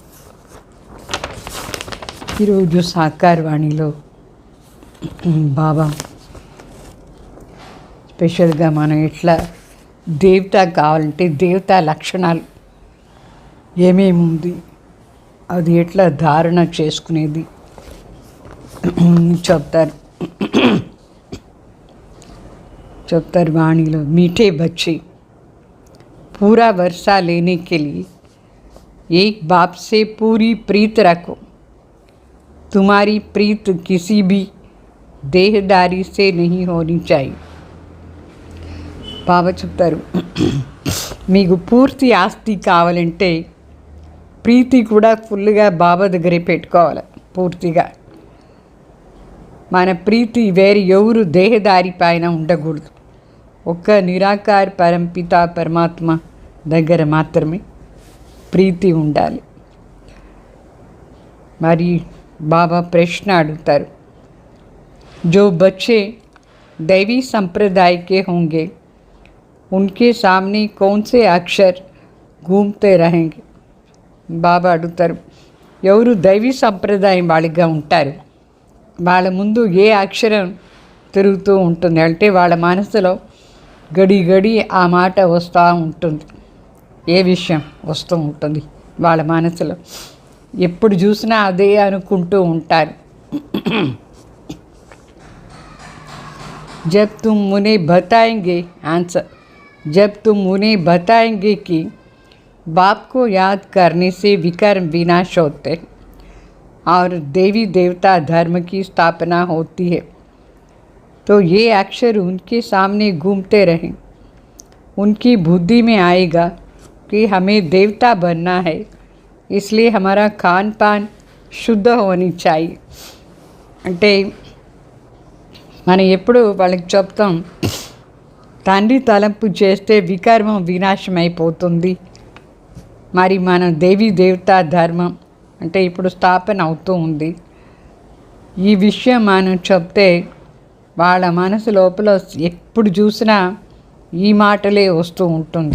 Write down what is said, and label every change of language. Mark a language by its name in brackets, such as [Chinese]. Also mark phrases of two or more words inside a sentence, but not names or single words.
[Telugu] ఈరోజు సాకారవాణిలో బాబా స్పెషల్గా మనం ఎట్లా దేవత కావాలంటే దేవతా లక్షణాలు ఏమేమి ఉంది, అది ఎట్లా ధారణ చేసుకునేది చెప్తారు వాణిలో. [Hindi] మీఠే బच्चे पूरा वर्षा लेने के लिए एक बाप से पूरी प्रीत रखो। तुम्हारी प्रीत किसी भी देहदारी से नहीं होनी चाहिए. [Telugu] బాబా చెప్తారు, మీకు పూర్తి ఆస్తి కావాలంటే ప్రీతి కూడా ఫుల్గా బాబా దగ్గరే పెట్టుకోవాలి. పూర్తిగా మన ప్రీతి వేరే ఎవరు దేహదారి పైన ఉండకూడదు. ఒక్క నిరాకార పరంపిత పరమాత్మ దగ్గర మాత్రమే ప్రీతి ఉండాలి. మరి బాబా ప్రశ్న అడుగుతారు, [Hindi] जो बच्चे दैवी संप्रदाय के होंगे उनके सामने कौन से अक्षर घूमते रहेंगे. [Telugu] బాబా అడుగుతారు, ఎవరు దైవీ సంప్రదాయం వాళ్ళగా ఉంటారు, వాళ్ళ ముందు ఏ అక్షరం తిరుగుతూ ఉంటుంది అంటే వాళ్ళ మనసులో [Hindi] घड़ी घड़ी [Telugu] ఆ మాట వస్తూ ఉంటుంది, ఏ విషయం వస్తూ ఉంటుంది వాళ్ళ మనసులో, ఎప్పుడు చూసినా అదే అనుకుంటూ ఉంటారు. [Hindi] जब तुम उन्हें बताएंगे आंसर जब तुम उन्हें बताएंगे कि बाप को याद करने से विकर्म विनाश होते और देवी देवता धर्म की स्थापना होती है, तो ये अक्षर उनके सामने घूमते रहें. उनकी बुद्धि में आएगा कि हमें देवता बनना है, इसलिए हमारा खान पान शुद्ध होनी चाहिए. [Telugu] అంటే మనం ఎప్పుడు వాళ్ళకి చెప్తాం, తండ్రి తలంపు చేస్తే వికర్మం వినాశం అయిపోతుంది, మరి మన దేవీ దేవతా ధర్మం అంటే ఇప్పుడు స్థాపన అవుతూ ఉంది. ఈ విషయం మనం చెప్తే వాళ్ళ మనసు లోపల ఎప్పుడు చూసినా ఈ మాటలే వస్తూ ఉంటుంది.